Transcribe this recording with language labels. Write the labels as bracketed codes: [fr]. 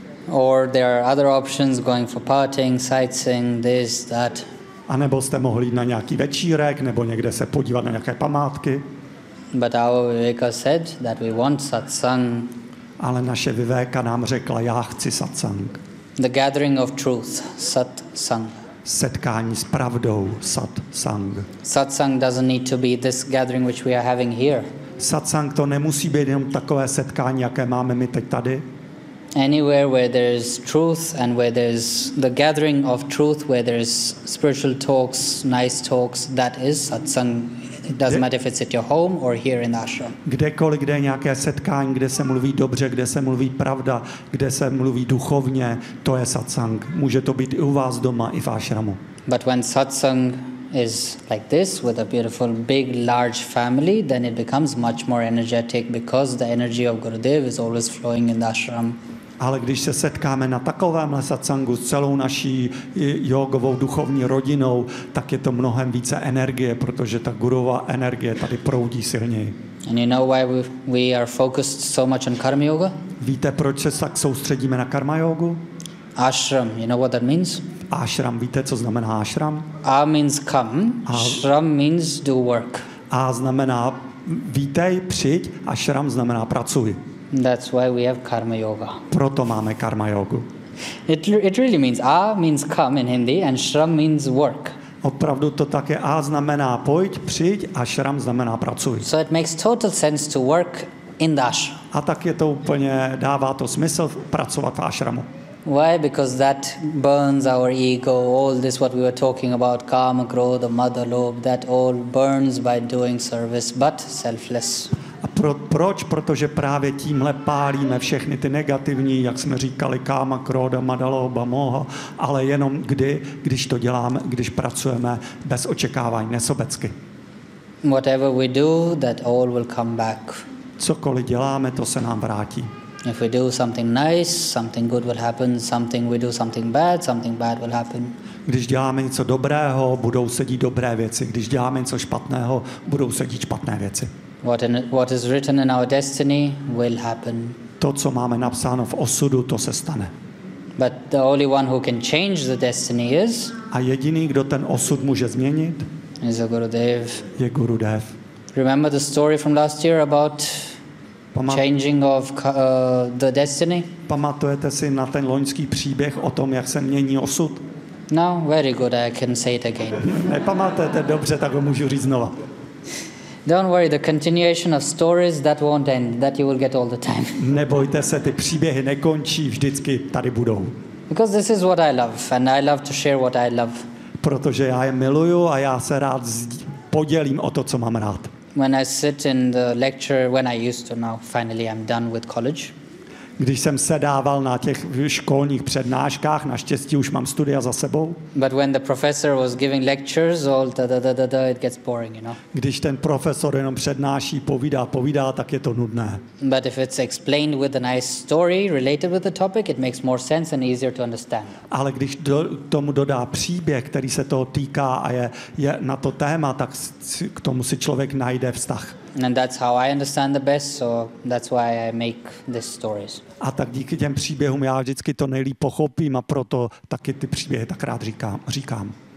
[en] Or there are other options, going for partying, sightseeing, this, that. [cs] A nebo jste mohli jít na nějaký večírek, nebo někde se podívat na nějaké památky. [en] But our Viveka said that we want satsang. [cs] Ale naše Viveka nám řekla, já chci satsang. [en] The gathering of truth, satsang. [cs] Setkání s pravdou, satsang. [en] Satsang doesn't need to be this gathering which we are having here. [cs] Satsang to nemusí být jenom takové setkání, jaké máme my teď tady. [en] Anywhere where there's truth and where there's the gathering of truth, where there's spiritual talks, nice talks, that is satsang. It doesn't matter if it's at your home or here in the ashram. [cs] Kdekoliv, kde je nějaké setkání, kde se mluví dobře, kde se mluví pravda, kde se mluví duchovně, to je satsang. Může to být i u vás doma, i v ashramu. [en] But when satsang is like this with a beautiful big large family, then it becomes much more energetic because the energy of Gurudev is always flowing in the ashram. [cs] Ale když se setkáme na takovémhle satsangu s celou naší jogovou duchovní rodinou, tak je to mnohem více energie, protože ta gurová energie tady proudí silněji. [en] And you know why we are focused so much on karma yoga? [cs] Víte, proč se tak soustředíme na karma jogu? [en] Ashram, you know what that means? [cs] Ashram, víte, co znamená ashram? [en] A means come, ashram means do work. [cs] A znamená vítej, přijď, ashram znamená pracuj. [en] That's why we have karma yoga. [cs] Proto máme karma yogu. [en] It really means, a means come in Hindi and shram means work. [cs] Opravdu to také a znamená pojď, přijď a shram znamená pracuj. [en] So it makes total sense to work in the ashram. [cs] A tak je to úplně, dává to smysl pracovat v ashramu. [en] Why? Because that burns our ego, all this what we were talking about, karma, growth, the mother lobe, that all burns by doing service, but selfless. [cs] Proč? Protože právě tímhle pálíme všechny ty negativní, jak jsme říkali, káma, króda, madaloba, moha, ale jenom kdy, když to děláme, když pracujeme bez očekávání, nesobecky. [en] Whatever we do, that all will come back. [cs] Cokoliv děláme, to se nám vrátí. [en] If we do something nice, something good will happen. Something we do something bad will happen. [cs] Když děláme něco dobrého, budou se dít dobré věci. Když děláme něco špatného, budou se dít špatné věci. [en] What is written in our destiny will happen. [cs] To, co máme napsáno v osudu, to se stane. [en] But the only one who can change the destiny is. [cs] A jediný, kdo ten osud může změnit, [en] is a Gurudev. [cs] Je Gurudev. [en] Remember the story from last year about changing of the destiny? [cs] Pamatujete si na ten loňský příběh o tom, jak se mění osud? [en] No, very good. I can say it again. [cs] Nepamatujete dobře, tak ho můžu říct znova. [en] Don't worry, the continuation of stories that won't end, that you will get all the time. [cs] Nebojte se, ty příběhy nekončí, vždycky tady budou. [en] Because this is what I love and I love to share what I love. [cs] Protože já je miluju a já se rád podělím o to, co mám rád. [en] When I sit in the lecture when I used to, now finally I'm done with college. [cs] Když jsem sedával na těch školních přednáškách, naštěstí už mám studia za sebou. [en] But when the professor was giving lectures, all da, it gets boring, you know. [cs] Když ten profesor jenom přednáší, povídá, tak je to nudné. [en] But if it's explained with a nice story related with the topic, it makes more sense and easier to understand. [cs] Ale když tomu dodá příběh, který se toho týká a je na to téma, tak k tomu si člověk najde vztah. [en] And that's how I understand the best, so that's why I make these stories. [cs] A tak díky těm příběhům já vždycky to nejlíp pochopím a proto taky ty příběhy tak rád říkám.